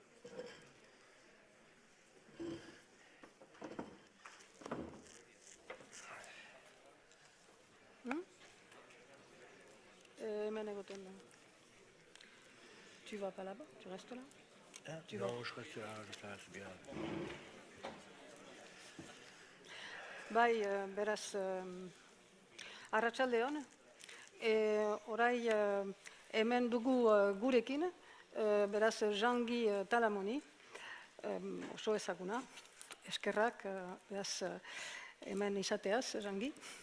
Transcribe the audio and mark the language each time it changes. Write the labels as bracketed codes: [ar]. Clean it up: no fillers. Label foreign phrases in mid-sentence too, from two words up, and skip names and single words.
[fr] Tu vas pas là-bas? Tu restes là? Hein? Non, je reste là, c'est bien. [eu] Bai, beraz, arratsalde on, orai hemen dugu gurekin, beraz, Jean-Guy Talamoni, oso ezaguna, eskerrak, beraz, hemen izateaz, Jean-Guy.